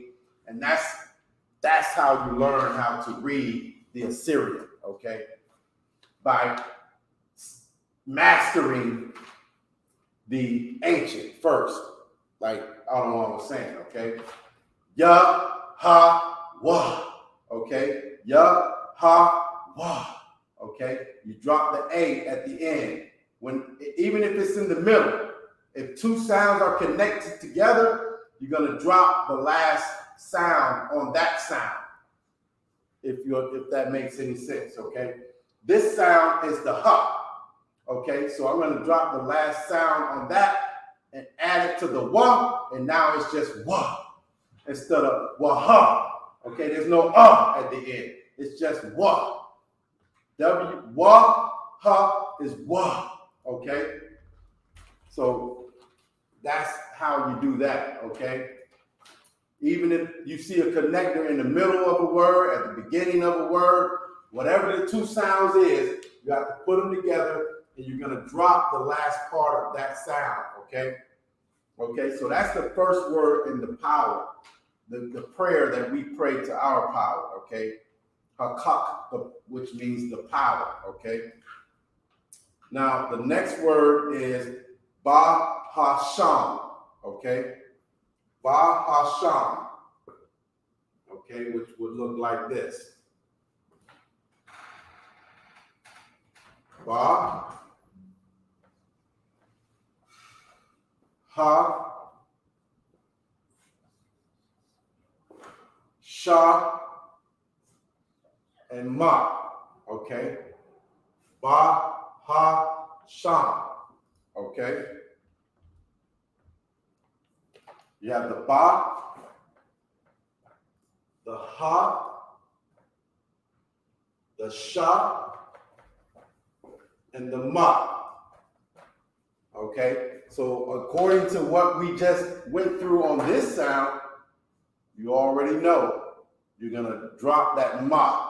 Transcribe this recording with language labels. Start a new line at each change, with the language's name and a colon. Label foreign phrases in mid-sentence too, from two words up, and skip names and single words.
English: And that's how you learn how to read the Assyrian, okay? By mastering the ancient first. Like, I don't know what I'm saying, okay? Yah-ha-wah, okay? Yah-ha-wah, okay? You drop the A at the end. Even if it's in the middle, if two sounds are connected together, you're gonna drop the last sound on that sound. If that makes any sense, okay? This sound is the ha, okay? So I'm gonna drop the last sound on that and add it to the wah, and now it's just wah instead of wah-ha, okay? There's no at the end. It's just wah. Wah-ha is wah, okay? So that's how you do that, okay? Even if you see a connector in the middle of a word, at the beginning of a word, whatever the two sounds is, you have to put them together, and you're going to drop the last part of that sound, okay? Okay, so that's the first word in the power, the prayer that we pray to our power, okay? Hakak, which means the power, okay? Now, the next word is Ba-ha-sham, okay? Ba-ha-sham, okay, which would look like this. Ba, ha, sha, and ma, okay? Ba, ha, sham, okay? You have the ba, the ha, the sha, and the ma. Okay, so according to what we just went through on this sound, you already know you're gonna drop that ma.